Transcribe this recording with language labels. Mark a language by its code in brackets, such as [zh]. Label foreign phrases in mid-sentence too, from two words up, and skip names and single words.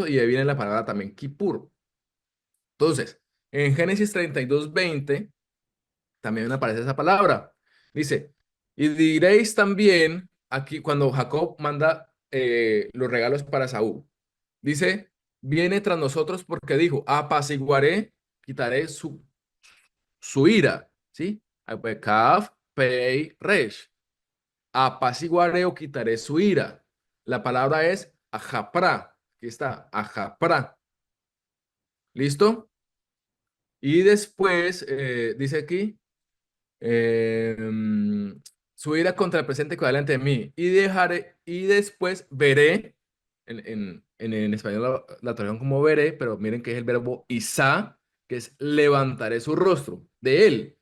[es] Y ahí viene la palabra también Kippur. Entonces, en Génesis 32:20 también aparece esa palabra. Dice, y diréis también, aquí cuando Jacob manda los regalos para Saúl, dice, viene tras nosotros porque dijo, apaciguaré, quitaré su ira, ¿sí? [he] כף, פה, ריש. [es] Apaciguaré o quitaré su ira. La palabra es ajapra. Aquí está, ajapra. ¿Listo? Y después dice aquí, eh, su ira contra el presente que va delante de mí, y dejaré, y después veré, en español la traducción como veré, pero miren que es el verbo Isá, que es levantaré su rostro, de él.